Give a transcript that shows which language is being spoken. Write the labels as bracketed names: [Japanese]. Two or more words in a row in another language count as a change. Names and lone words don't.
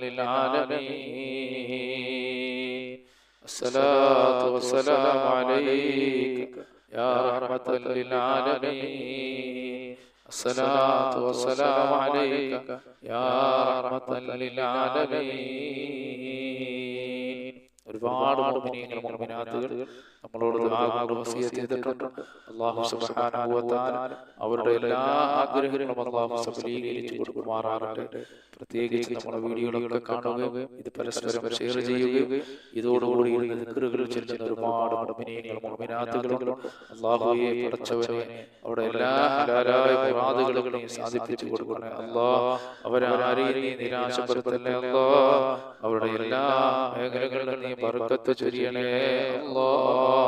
[Arabic] للعالمين الصلاة والسلام عليك يا رحمة للعالمين الصلاة والسلام عليك يا رحمة للعالمين [Malayalam] ഒരുപാട് മുഅ്മിനീങ്ങൾ മുഅ്മിനാത്തുകൾ നമ്മളോട് ദുആ വസിയത്ത് ചെയ്തിട്ടുണ്ട് [Arabic] الله سبحانه وتعالى [Malayalam] അവരുടെ എല്ലാ ആഗ്രഹങ്ങളും അല്ലാഹു സഫലീകരിച്ചു കൊടുക്കുമാറാകട്ടെ പ്രത്യേകിച്ച് നമ്മുടെ വീഡിയോകളൊക്കെ കാണുകയും ഇത് പരസ്പരം ഷെയർ ചെയ്യുകയും ഇതോടുകൂടി ദിക്റുകൾ ചൊല്ലുന്ന ഒരുപാട് മുഅ്മിനീങ്ങൾ മുഅ്മിനാത്തുകളുണ്ട് അല്ലാഹുവേ പടച്ചവനെ അവിടെ എല്ലാ ഹലാലായ മുറാദുകളും നീ സാധിപ്പിച്ചു കൊടുക്കണേ അല്ലാഹ് അവരാരെയും നീ നിരാശപ്പെടുത്തല്ലേ അല്ലാഹ് അവരുടെ എല്ലാ മേഖലകളിലും നീ ബർക്കത്ത് ചൊരിയണേ അല്ലാഹ്